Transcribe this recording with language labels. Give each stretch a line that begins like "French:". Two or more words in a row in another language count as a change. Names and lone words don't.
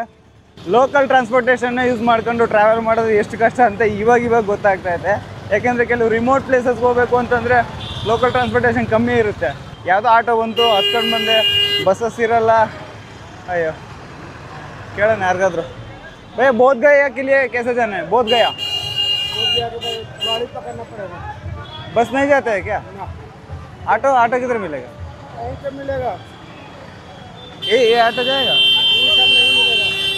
English: local transportation use
Kannada: ಮಾಡ್ಕೊಂಡು ಟ್ರಾವೆಲ್ ಮಾಡೋದು ಎಷ್ಟು ಕಷ್ಟ ಅಂತ ಇವಾಗ ಗೊತ್ತಾಗ್ತಾ ಇದೆ. ಯಾಕೆಂದರೆ ಕೆಲವು
English: remote places
Kannada: ಹೋಗಬೇಕು ಅಂತಂದರೆ
English: local transportation
Kannada: ಕಮ್ಮಿ ಇರುತ್ತೆ. ಯಾವುದೋ ಆಟೋ ಬಂತು, ಹತ್ಕೊಂಡು ಬಂದೆ, ಬಸ್ಸಸ್ ಇರಲ್ಲ. ಅಯ್ಯೋ, ಕೇಳೋಣ ಯಾರಿಗಾದ್ರು.
Hindi: भैया बोध गया के लिए कैसे जाना है? बोध गया गाड़ी पकड़ना पड़ेगा, बस नहीं जाता है क्या? ऑटो ऑटो किधर मिलेगा? कहीं से मिलेगा? ये ऑटो जाएगा? नहीं मिलेगा।